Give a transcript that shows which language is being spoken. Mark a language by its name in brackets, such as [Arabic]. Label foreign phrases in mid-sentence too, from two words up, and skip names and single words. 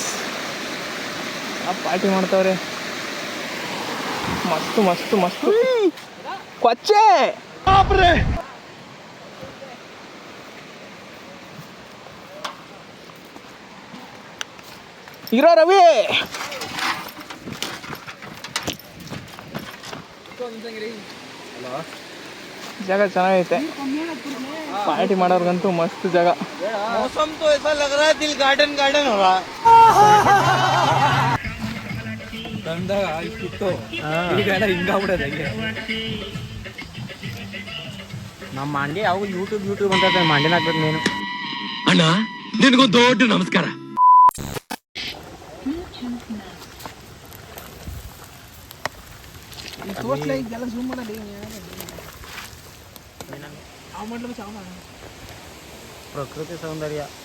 [Kannada] ಪಾರ್ಟಿ ಮಾಡ್ತಾವ್ರೆ. ಮಸ್ತು ಕೊಚ್ಚೆ ಇರೋ ರವಿ. ಜಾಗ ಚೆನ್ನಾಗೈತೆ. ಪಾರ್ಟಿ ಮಾಡೋರ್ಗಂತೂ ಮಸ್ತ್ ಜಾಗ. [Hindi] मौसम तो ऐसा लग रहा है दिल गार्डन हो रहा है. [Kannada] ಬಂದಾಗ ಇಷ್ಟಿತ್ತು, ಈಗೆಲ್ಲ ಹಿಂಗಾಗ್ಬಿಡೋದು. ನಮ್ಮ ಮಂಡಿ ಯಾವ ಯೂಟ್ಯೂಬ್ ಅಂತ ಮಂಡಿನ ಹಾಕ್ಬೇಕು ನೀನು. ಅಣ್ಣ ನಿನಗೊಂದು ದೊಡ್ಡ ನಮಸ್ಕಾರ. ಪ್ರಕೃತಿ ಸೌಂದರ್ಯ.